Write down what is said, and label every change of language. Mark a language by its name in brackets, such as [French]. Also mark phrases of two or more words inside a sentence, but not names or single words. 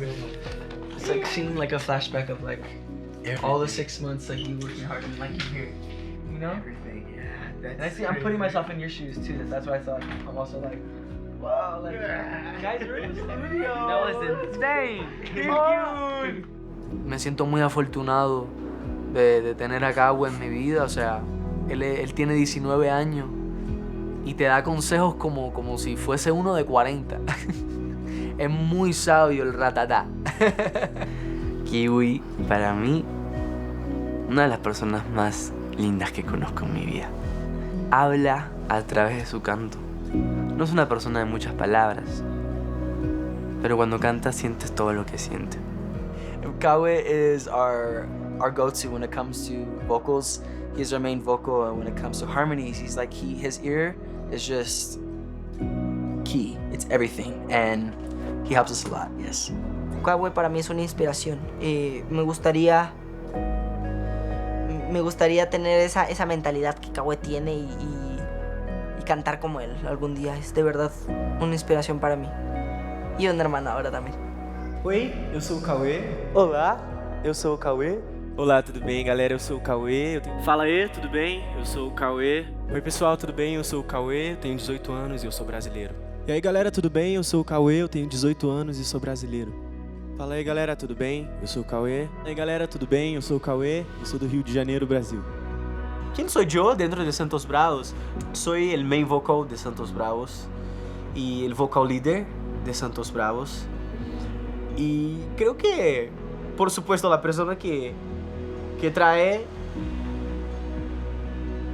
[English] It's like seeing like a flashback of like all the 6 months like you working hard and like you're here, you know? Everything, yeah. And I see, I'm putting myself in your shoes too. That's why I thought I'm also like, wow, like guys, we're in the studio. That was insane. Dude. [Spanish] Me siento muy afortunado de tener a Cauê en mi vida. O sea, él tiene 19 años y te da consejos como si fuese uno de 40. Es muy sabio el ratatá. Kiwi, para mí, una de las personas más lindas que conozco en mi vida. Habla a través de su canto. No es una persona de muchas palabras, pero cuando canta sientes todo lo que siente. [English] Cauê is our go-to when it comes to vocals. He's our main vocal, and when it comes to harmonies, he's like his ear is just key. It's everything, and he helps us a lot. Yes. [Spanish] Cauê para mí es una inspiración. Me gustaría tener esa mentalidad que Cauê tiene y cantar como él algún día. Es de verdad una inspiración para mí. [Portuguese] E uma irmã ahora também. Oi, eu sou o Cauê. Olá, eu sou o Cauê. Olá, tudo bem, galera? Eu sou o Cauê. Fala aí, tudo bem? Eu sou o Cauê. Oi, pessoal, tudo bem? Eu sou o Cauê, tenho 18 anos e eu sou brasileiro. E aí, galera, tudo bem? Eu sou o Cauê, eu tenho 18 anos e sou brasileiro. Fala aí, galera, tudo bem? Eu sou o Cauê. E aí, galera, tudo bem? Eu sou o Cauê e sou do Rio de Janeiro, Brasil. [Spanish] ¿Quién soy yo dentro de Santos Bravos? Soy el [English] main vocal [Spanish] de Santos Bravos y el [English] vocal leader [Spanish] de Santos Bravos. Y creo que, por supuesto, la persona que trae